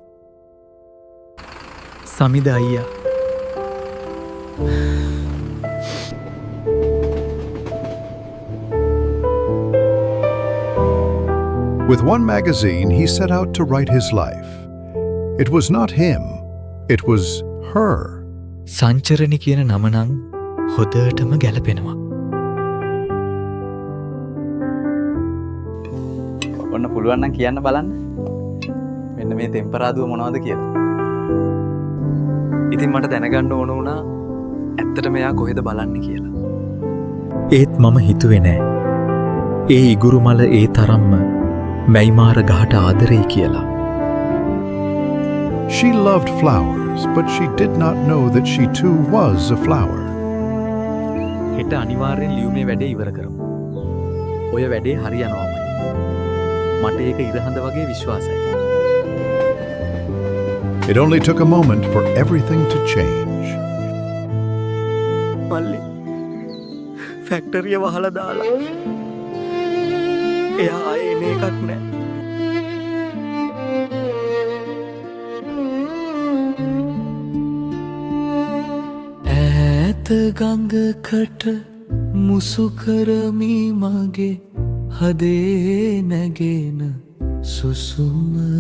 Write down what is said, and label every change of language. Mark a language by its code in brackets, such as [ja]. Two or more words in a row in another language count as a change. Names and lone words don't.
[si] Samida ayya. [en] With one magazine, he set out to write his life. It was not him, it was her. [si] සංචරණි කියන නම නම් හොදටම ගැලපෙනවා. ඔන්න පුළුවන් නම් කියන්න බලන්න. මෙන්න මේ ටෙම්පරාදුව මොනවද කියලා. ඉතින් මට දැනගන්න ඕන වුණා ඇත්තටම එයා කොහෙද බලන්නේ කියලා. ඒත් මම හිතුවේ නෑ. ඒ ඉගුරු මල ඒ තරම්ම මැයිමාර ගහට ආදරෙයි කියලා. [en] She loved flowers, but she did not know that she too was a flower. [si] හෙට අනිවාර්යෙන් ලියුමේ වැඩේ ඉවර කරමු. ඔය වැඩේ හරියනවාමයි. මට ඒක ඉරහඳ වගේ විශ්වාසයි. [en] It only took a moment for everything to change. [si] මල්ලි ෆැක්ටරිය වහලා දාලා එයා ආයේ එන එකක් නෑ. ඈත ගඟකට මුසු කරමි මගේ හදේ නැගෙන සුසුම